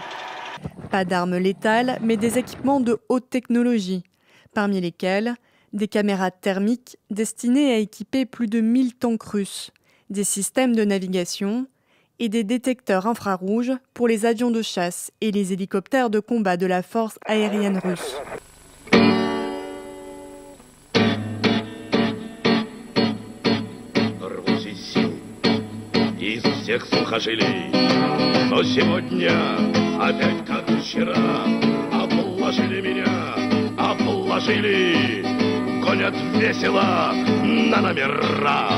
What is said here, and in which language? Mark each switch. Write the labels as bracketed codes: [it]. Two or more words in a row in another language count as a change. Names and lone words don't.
[fr] Pas d'armes létales, mais des équipements de haute technologie, parmi lesquels des caméras thermiques destinées à équiper plus de 1000 tanks russes, des systèmes de navigation et des détecteurs infrarouges pour les avions de chasse et les hélicoptères de combat de la force aérienne russe. [ru] Из всех сухожилий, но сегодня опять как вчера обложили меня, обложили, гонят весело на номера.